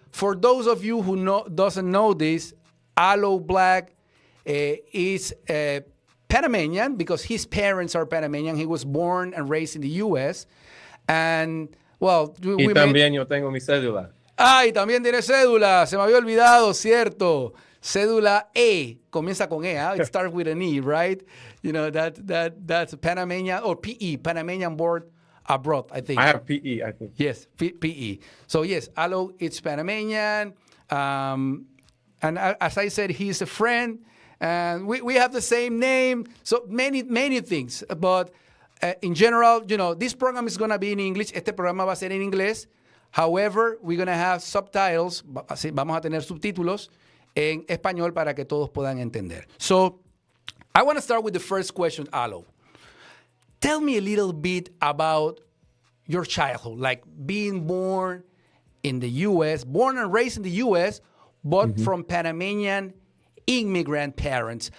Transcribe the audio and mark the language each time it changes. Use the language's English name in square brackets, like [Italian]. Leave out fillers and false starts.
[English] For those of you who doesn't know this, Aloe Blacc is Panamanian because his parents are Panamanian. He was born and raised in the U.S. And, well, [Spanish] Y también yo tengo mi cédula. Y también tiene cédula. Se me había olvidado, cierto. Cédula E. Comienza con E. [English] It starts with an E, right? You know, that's Panamanian or PE, Panamanian born abroad, I think. I have PE, I think. Yes, PE. So, yes, Aloe, it's Panamanian. And as I said, he's a friend. And we have the same name. So, many things. But in general, you know, this program is going to be in English. [Spanish] Este programa va a ser en inglés. [English] However, we're going to have subtitles. [Spanish] Vamos a tener subtítulos en español para que todos puedan entender. [English] So, I want to start with the first question, Aloe. Tell me a little bit about your childhood, like being born in the U.S., born and raised in the U.S., but from Panamanian immigrant parents.